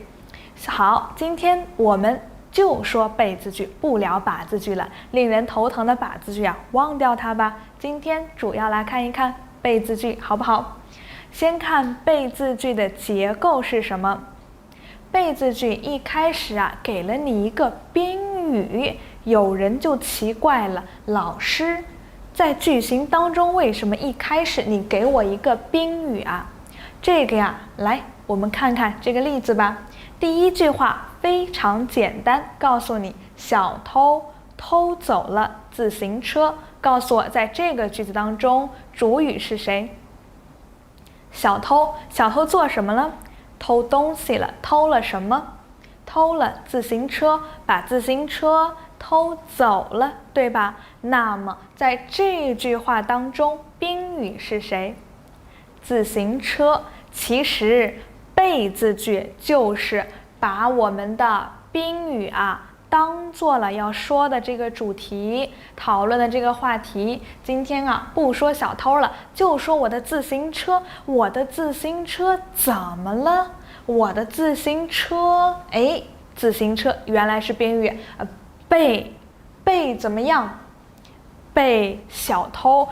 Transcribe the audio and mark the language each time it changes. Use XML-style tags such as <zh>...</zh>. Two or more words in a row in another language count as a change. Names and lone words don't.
<zh>好，今天我們就說被字句，不聊把字句了。令人頭疼的把字句忘掉它吧。今天主要來看一看被字句，好不好？先看被字句的結構是什麼。被字句一開始給了你一個賓語，有人就奇怪了，老師，在句型當中為什麼一開始你給我一個賓語啊？這個來，我們看看這個例子吧。第一句話非常簡單，告訴你小偷偷走了自行車。告訴我，在這個句子當中，主語是誰？小偷，小偷做什麼了？偷東西了。偷了什麼？偷了自行車，把自行車偷走了，对吧？那麼在這句話當中，賓語是誰？自行車。其實被字句就是把我們的賓語當做了要說的這個主題，討論的這個話題。今天不說小偷了，就說我的自行車。我的自行車怎麼了？我的自行車，自行車原來是賓語，被怎麼樣？被小偷。</zh>